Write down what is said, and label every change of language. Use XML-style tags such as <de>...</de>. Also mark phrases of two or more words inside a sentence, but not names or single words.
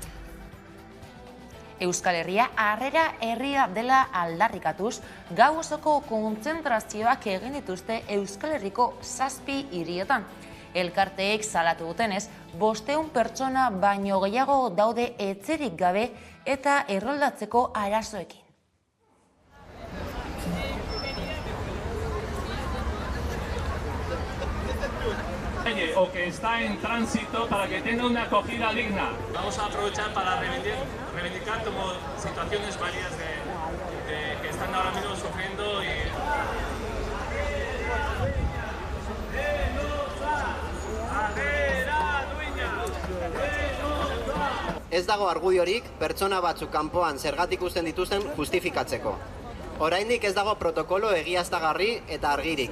<eu>Euskal Herria harrera herria dela aldarrikatuz, gau osoko kontzentrazioak egin dituzte Euskal Herriko 7 hirietan. Elkarteek salatu dutenez, 500 pertsona baino gehiago daude etxerik gabe eta erroldatzeko arazoekin.</eu> <es>O que está en tránsito para que tenga una acogida digna. Vamos a aprovechar para reivindicar como situaciones varias que están ahora mismo sufriendo y...</es> <eu>Ez dago argudiorik pertsona batzuk kanpoan zergatik uzten dituzten justifikatzeko. Oraindik ez dago protokolo egiaztagarri eta argirik.</eu>